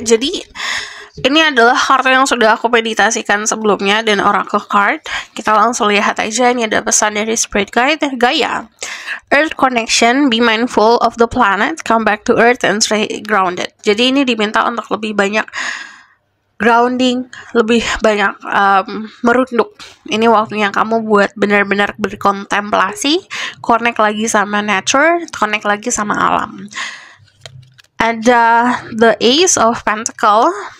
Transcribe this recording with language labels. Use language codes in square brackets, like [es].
[id] Jadi ini adalah kartu yang sudah aku meditasikan sebelumnya dan oracle card. Kita langsung lihat aja. Ini ada pesan dari Spirit Guide, Gaia. [en] Earth connection, be mindful of the planet, come back to earth and stay grounded. [id] Jadi ini diminta untuk lebih banyak grounding, lebih banyak merunduk. Ini waktunya kamu buat benar-benar berkontemplasi, connect lagi sama nature, connect lagi sama alam. Ada the Ace of Pentacle.